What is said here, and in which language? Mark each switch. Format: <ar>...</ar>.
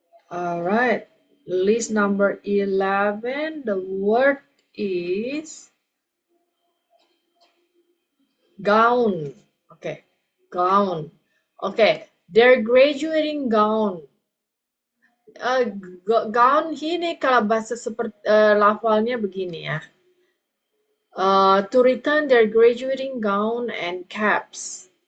<en>All right, list number 11, the word is gown. Okay, gown. Okay, their graduating gown.</en> <id>Gown ini kalau bahasa seperti lafalnya begini ya.</id> <en>To return their graduating gown and caps.</en>